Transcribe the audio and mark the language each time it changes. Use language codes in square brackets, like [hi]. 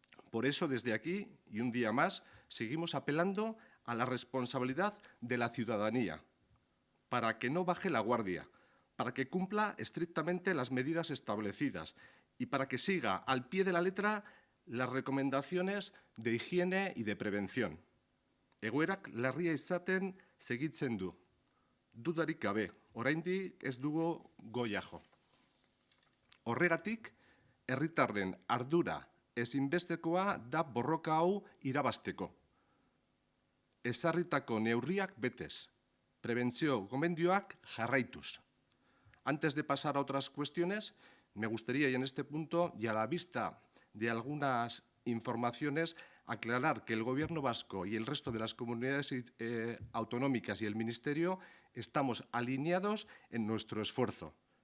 [es] Por eso, desde aquí, y un día más, seguimos apelando a la responsabilidad de la ciudadanía, para que no baje la guardia, para que cumpla estrictamente las medidas establecidas y para que siga al pie de la letra las recomendaciones de higiene y de prevención. [eu] Egoerak larria izaten segitzen du. Dudarik gabe, oraindik ez dugu goiajo. Horregatik, herritarren ardura ezinbestekoa da borroka hau irabazteko. Ezarritako neurriak betez, prebentzio gomendioak jarraituz. [es] Antes de pasar a otras cuestiones, me gustaría, y en este punto, y a la vista de algunas informaciones, aclarar que el Gobierno vasco y el resto de las comunidades autonómicas y el Ministerio estamos alineados en nuestro esfuerzo.